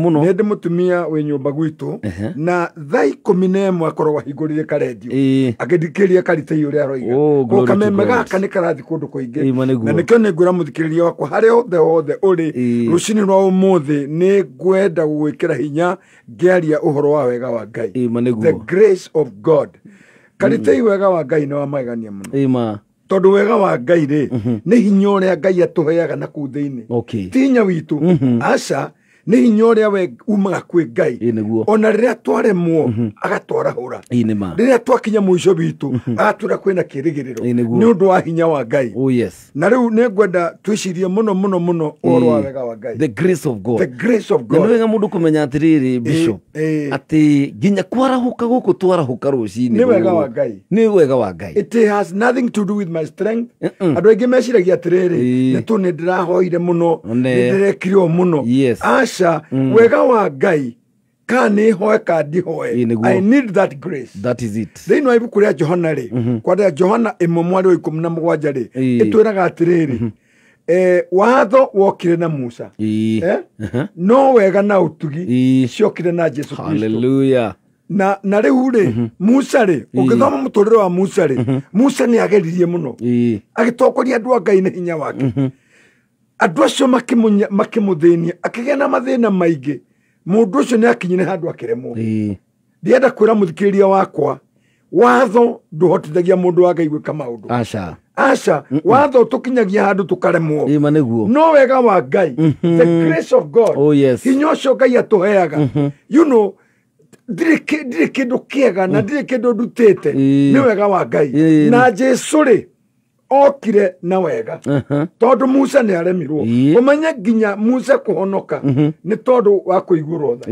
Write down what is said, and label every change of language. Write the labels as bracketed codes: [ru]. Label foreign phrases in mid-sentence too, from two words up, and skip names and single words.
[ki] Nĩ ndĩ mũtumia wĩ nyũmba gwitũ na thaa 11 akoragwo ahingũrĩre karendio agĩthikĩrĩria Karitei ũrĩa aroiga. Kameme gaka nĩ karathi kũndũ kũingĩ, na nĩkĩo nĩ ngwĩra mũthikĩrĩria wakwa harĩa hothe ũrĩ rũcinĩ rwa ũmũthĩ nĩ ngwenda gũgwĩkĩra hinya ngĩaria ũhoro wa wega wa Ngai. [en] The grace of God. [ki] Karitei wega wa Ngai nĩ wa magegania mũno. Tondũ wega wa Ngai rĩ nĩ hinya ũrĩa Ngai atũheaga na kũu thĩinĩ. Ti hinya witũ. Aca nĩ hinya ũrĩa we umaga kwĩ Ngai. Ona rĩrĩa twaremwo agatwarahũra. Rĩrĩa twakinya mũico witũ agatwĩra kwĩna kĩĩrĩgĩrĩro nĩ ũndũ wa hinya wa Ngai. Na rĩu nĩ ngwenda twĩcirie mũno ũhoro wa wega wa Ngai. [en] The grace of God. The grace of God. [ki] Nĩ wega mũndũ kũmenya atĩrĩrĩ Bishop atĩ nginya kwarahũka gũkũ twarahũka rũcinĩ nĩ wega wa Ngai. Nĩ wega wa Ngai. [en] It has nothing to do with my strength. [ki] Andũ aingĩ meciragia atĩrĩrĩ nĩ ndĩrahoire mũno, nĩ ndĩrekire o mũno. Aca wega wa Ngai ka nĩ hoe ka ndihoe. [en] I need that grace. That is it. [ki] Thĩinĩ wa ibuku rĩa Johana rĩ, kwandĩka Johana 1:17 rĩ, ĩtwĩraga atĩrĩrĩ watho wokire na Musa, no wega na ũtugi ciokire na Jesu Kristo. Hallelujah. Na rĩu rĩ Musa rĩ, ũngĩthoma mũtũrĩre wa Musa rĩ, Musa nĩ ageririe mũno agĩtongoria andũ a Ngai na hinya wake. Andũ acio makĩmũthĩnia akĩgĩa na mathĩna maingĩ. Mũndũ ũcio nĩ akinyire handũ akĩremwo. Ndienda kwĩra mũthikĩrĩria wakwa watho ndũhotithagia mũndũ wa Ngai gwĩka maũndũ. Aca watho tũkinyagia handũ tũkaremwo. No wega wa Ngai, [en] the grace of God, [ki] hinya ũcio Ngai atũheaga. Ndirĩ kĩndũ kĩega na ndirĩ kĩndũ ndutĩte, nĩ wega wa Ngai. Na Jesu rĩ okire na wega tondu Musa ni aremirwo umenya ginya Musa kuhonoka ni tondu wa kuigurwo tha